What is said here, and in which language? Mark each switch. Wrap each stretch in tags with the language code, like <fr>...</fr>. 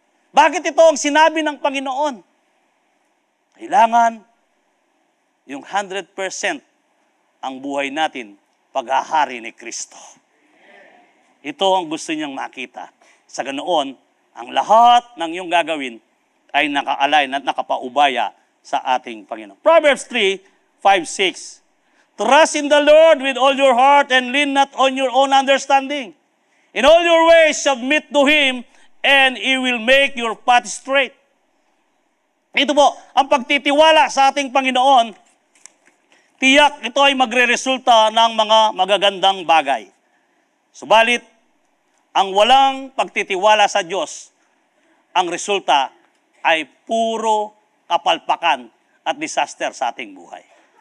<tl>Bakit ito ang sinabi ng Panginoon? Kailangan yung 100% ang buhay natin paghahari ni Kristo. Ito ang gusto niyang makita. Sa ganoon, ang lahat ng iyong gagawin ay naka-align at nakapaubaya sa ating Panginoon.</tl> <en>Proverbs 3:5-6. Trust in the Lord with all your heart and lean not on your own understanding. In all your ways submit to Him, and He will make your path straight.</en> <tl>Ito po, ang pagtitiwala sa ating Panginoon, tiyak ito ay magre-resulta ng mga magagandang bagay. Subalit, ang walang pagtitiwala sa Diyos, ang resulta ay puro kapalpakan at disaster sa ating buhay.</tl>